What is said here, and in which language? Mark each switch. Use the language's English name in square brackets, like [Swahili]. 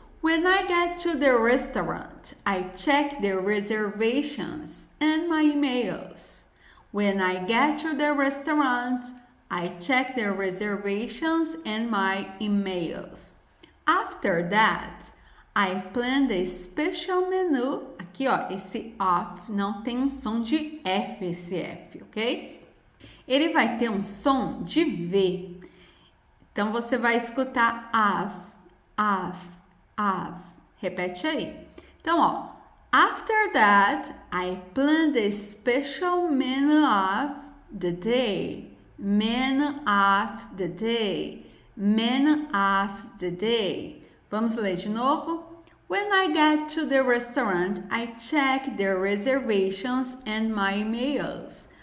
[English] When I get to the restaurant, I check the reservations and my emails. When I get to the restaurant, I check the reservations and my emails. After that, I plan the special menu. [Portuguese] Aqui, ó, esse off não tem um som de F, esse F, ok? Ele vai ter um som de V. Então, você vai escutar of. Repete aí. Então, ó. [English] After that, I plan the special menu of the day. Menu of the day. Menu of the day. [Portuguese] Vamos ler de novo? [English] When I get to the restaurant, I check the reservations and my emails.